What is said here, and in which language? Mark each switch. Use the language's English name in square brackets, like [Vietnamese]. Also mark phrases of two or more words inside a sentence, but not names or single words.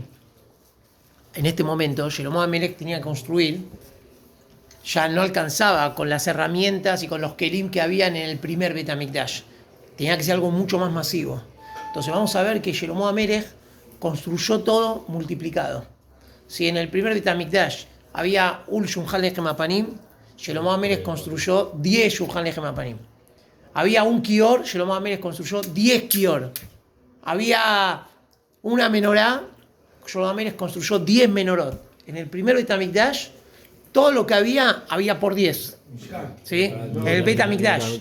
[Spanish] En este momento, Shlomo Amelech tenía que construir, ya no alcanzaba con las herramientas y con los kelim que habían en el primer Bet HaMikdash. Tenía que ser algo mucho más masivo. Entonces vamos a ver que Shlomo Amelech construyó todo multiplicado. Si en el primer Bet HaMikdash había un [Hebrew] שולחן לחם הפנים, [Spanish] Shlomo Amelech construyó 10 [Hebrew] שולחן לחם הפנים. [Spanish] Había un Kior, Shlomo Amelech construyó 10 Kior. Había una menorá, Shlomo Amelech construyó 10 menorot. En el primer Bet HaMikdash, todo lo que había por 10. ¿Sí? El Bet HaMikdash.